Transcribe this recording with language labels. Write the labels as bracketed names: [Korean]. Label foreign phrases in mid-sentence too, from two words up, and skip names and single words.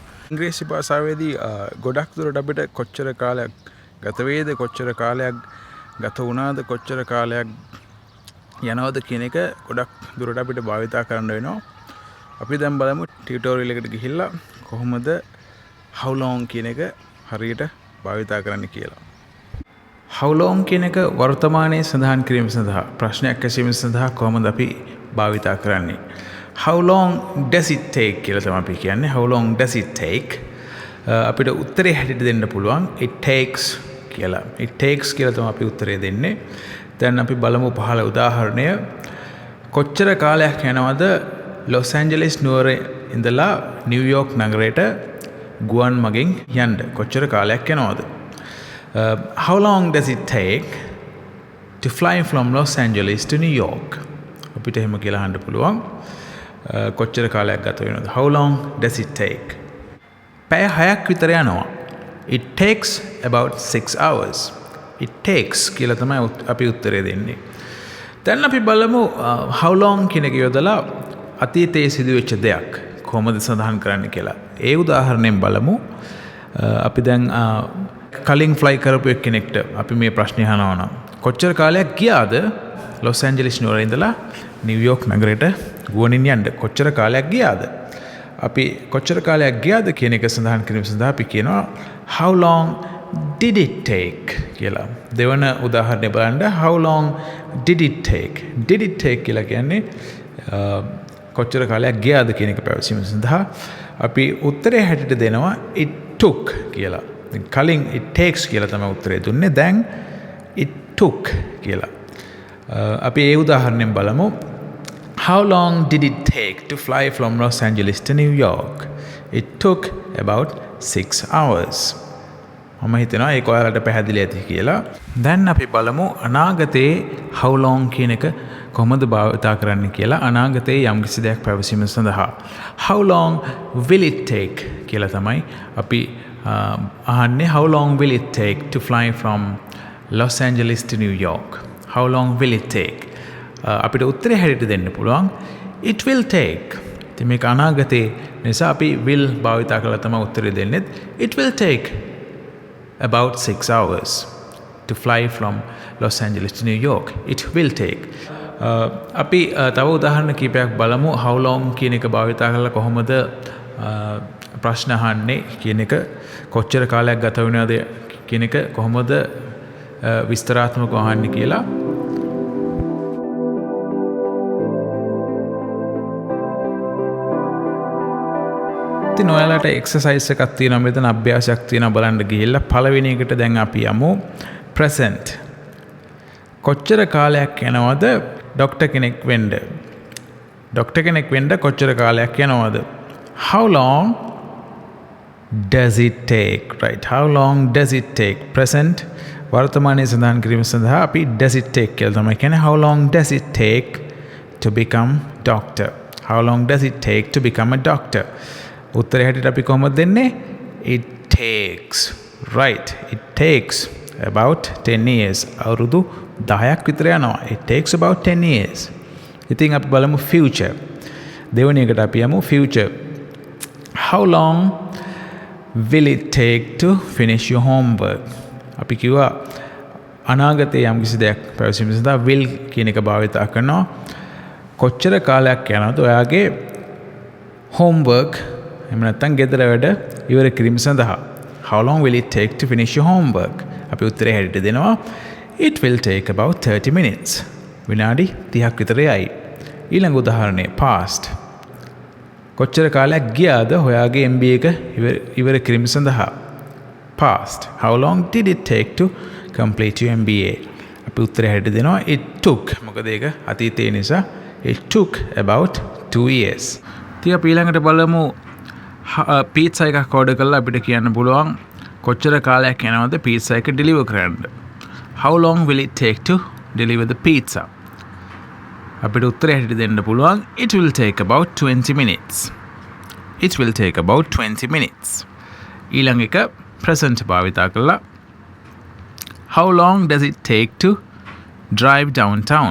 [Sinhala] ඉංග්‍රීසි භාෂාවේදී ගොඩක් දුරට අපිට කොච්චර කාලයක් ගත වේද කොච්චර කාලයක් ගත වුණාද කොච්චර කාලයක් යනවද කියන එක ගොඩක් දුරට අපිට භාවිතා කරන්න වෙනවා. අපි දැන් බලමු ටියුටෝරියල් එකට ගිහිල්ලා කොහොමද [English] how long [Sinhala] කියන එක හරියට භාවිතා කරන්න කියලා. [English] how long [Sinhala] කියන එක වර්තමානයේ සඳහන් කිරීම සඳහා ප්‍රශ්නයක් ඇසීම සඳහා කොහොමද අපි භාවිතා කරන්නේ? [English] how long does it take [Sinhala] කියලා තමයි අපි කියන්නේ. [English] how long does it take? [Sinhala] අපිට උත්තරේ හැටියට දෙන්න පුළුවන් [English] it takes [Sinhala] කියලා. [English] it takes [Sinhala] කියලා තමයි අපි උත්තරේ දෙන්නේ. දැන් අපි බලමු පහළ උදාහරණය. කොච්චර කාලයක් යනවද ලොස් ඇන්ජලිස් නුවර ඉඳලා නිව්යෝක් නගරයට ගුවන් මගින් යන්න? කොච්චර කාලයක් යනවද? [English] how long does it take to fly from Los Angeles to New York? [Sinhala] අපිට එහෙම කියලා අහන්න පුළුවන්. කොච්චර කාලයක් ගත වෙනවද? [English] how long does it take? [Sinhala] පැය 6ක් විතර යනවා. [English] it takes about 6 hours. it takes [Sinhala] කියලා තමයි අපි උත්තරේ දෙන්නේ. දැන් අපි බලමු [English] how long [Sinhala] කියන එක යොදලා අතීතයේ සිදුවෙච්ච දෙයක් කොහොමද සඳහන් කරන්න කියලා. ඒ උදාහරණයෙන් බලමු. අපි දැන් කලින් ෆ්ලයි කරපු කෙනෙක්ට අපි මේ ප්‍රශ්නේ අහනවා නම් කොච්චර කාලයක් ගියාද ලොස් ඇන්ජලිස් නුවර ඉඳලා නිව්යෝක් නගරයට ගුවනින් යන්න? කොච්චර කාලයක් ගියාද? අපි කොච්චර කාලයක් ගියාද කියන එක සඳහන් කිරීම සඳහා අපි කියනවා [English] how long did it take [Sinhala] කියලා. දෙවන උදාහරණය බලන්න. [English] how long did it take? did it take [Sinhala] කියලා කියන්නේ කොච්චර කාලයක් ගියාද කියන එක පැවසීම සඳහා අපි උත්තරේ හැටියට දෙනවා [English] it took [Sinhala] කියලා. කලින් [English] it takes [Sinhala] කියලා තමයි උත්තරේ දුන්නේ. දැන් [English] it took [Sinhala] කියලා. අපි ඒ උදාහරණයෙන් බලමු. [English] how long did it take to fly from Los Angeles to New York? it took about 6 hours. [Sinhala] මම හිතනවා ඒක ඔයාලට පැහැදිලි ඇති කියලා. දැන් අපි බලමු අනාගතයේ [English] how long [Sinhala] කියන එක කොහොමද භාවිතා කරන්න කියලා. අනාගතයේ යම්කිසි දෙයක් පැවසීම සඳහා [English] how long will it take [Sinhala] කියලා තමයි අපි අහන්නේ. [English] how long will it take to fly from Los Angeles to New York? how long will it take? [Sinhala] අපිට උත්තරේ හැටියට දෙන්න පුළුවන් [English] it will take. [Sinhala] ඉතින් මේක අනාගතයේ නිසා අපි will භාවිතා කරලා තමයි උත්තරේ දෙන්නේ. [English] it will take about 6 hours to fly from Los Angeles to New York. it will take. [Sinhala] අපි තව උදාහරණ කීපයක් බලමු. [English] how long [Sinhala] කියන එක භාවිතා කරලා කොහොමද ප්‍රශ්න අහන්නේ කියන එක, කොච්චර කාලයක් ගත වෙනවද කියන එක කොහොමද විස්තරාත්මකව අහන්නේ කියලා. ඉතින් ඔයාලට එක්සර්සයිස් එකක් තියෙනවා මෙතන, අභ්‍යාසයක් තියෙනවා බලන්න ගිහිල්ලා. පළවෙනි එකට දැන් අපි යමු present. කොච්චර කාලයක් යනවද ડોක්ටර් කෙනෙක් වෙන්න? ડોක්ටර් කෙනෙක් වෙන්න කොච්චර කාලයක් යනවද? [English] how long does it take? right, how long does it take? [Sinhala] present වර්තමානයේ සඳහන් කිරීම සඳහා අපි [English] does it take [Sinhala] කියලා තමයි කියන්නේ. [English] how long does it take to become doctor? how long does it take to become a doctor? [Sinhala] උත්තරය හැටියට අපි කොහොමද දෙන්නේ? [English] it takes. right, it takes about 10 years. [Sinhala] අවුරුදු 10ක් විතර යනවා. [English] it takes about 10 years. [Sinhala] ඉතින් අපි බලමු future. දෙවෙනි එකට අපි යමු future. [English] how long will it take to finish your homework? [Sinhala] අපි කිව්වා අනාගතයේ යම්කිසි දෙයක් පැවසීම සඳහා will කියන එක භාවිතා කරනවා. කොච්චර කාලයක් යනවද ඔයාගේ homework එහෙම නැත්නම් ගෙදර වැඩ ඉවර කිරීම සඳහා? [English] how long will it take to finish your homework? [Sinhala] අපි උත්තරේ හැටියට දෙනවා [English] it will take about 30 minutes. [Sinhala] විනාඩි 30ක් විතර යයි. ඊළඟ උදාහරණය past. කොච්චර කාලයක් ගියාද ඔයාගේ MBA එක ඉවර කිරීම සඳහා? past. [English] how long did it take to complete your MBA? [Sinhala] අපි උත්තරේ හැටියට දෙනවා [English] it took. [Sinhala] මොකද ඒක අතීතයේ නිසා [English] it took about 2 years. [Sinhala] ඉතින් අපි ඊළඟට බලමු පීට්සා එකක් ඕඩර් කරලා අපිට කියන්න පුළුවන් කොච්චර කාලයක් යනවද පීට්සා එක ඩෙලිවර් කරන්න? [English] How long will it take to deliver the pizza? [Sinhala] අපිට උත්තරය හැටියට දෙන්න පුළුවන් [English] it will take about 20 minutes. It will take about 20 minutes. [Sinhala] ඊළඟ එක present භාවිතා කළා. [English] How long does it take to drive downtown?